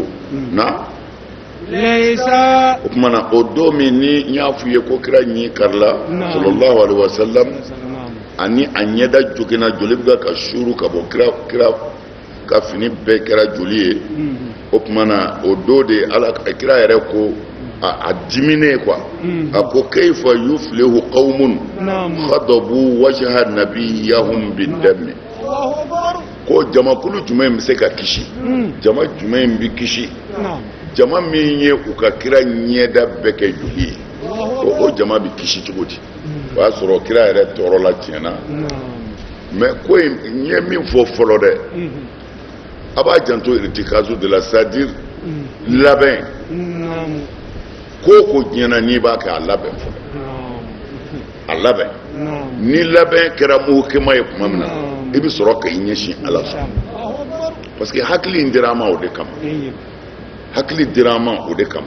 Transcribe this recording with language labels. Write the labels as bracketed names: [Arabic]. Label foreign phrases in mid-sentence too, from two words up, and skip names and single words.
[Bambara] Na o tuma na o don min ni n y'a f'u ye ko kira ɲi karila [Arabic] صلى الله عليه وسلم [Bambara] ani a ɲɛda jogina joli bɛ ka suru ka bɔ kira ka fini bɛɛ kɛra joli ye. O tuma na o don de Ala kira yɛrɛ ko a dimine quoi, a ko [Arabic] كيف يفلح قوم خضبوا وجه نبيهم بالدم, [Bambara] ko jamakulu jumɛn bɛ se ka kisi, jama jumɛn bɛ kisi, jama min ye u ka kira ɲɛda bɛɛ kɛ joli ye, o jama bɛ kisi cogo di? O y'a sɔrɔ kira yɛrɛ tɔɔrɔ la tiɲɛna. Mais ko in n ye min fɔ fɔlɔ dɛ, a b'a janto irtikazu de la, [French] c'est-à-dire [Bambara] labɛn. Ko diɲɛna n'i b'a kɛ a labɛn fɔlɔ, a labɛn. Ni labɛn kɛra muhukema ye tuma min na i bɛ sɔrɔ ka i ɲɛsin Ala sɔrɔ, [French] parce que [Bambara] hakili in dira an ma o de kama, hakili dira an ma o de kama.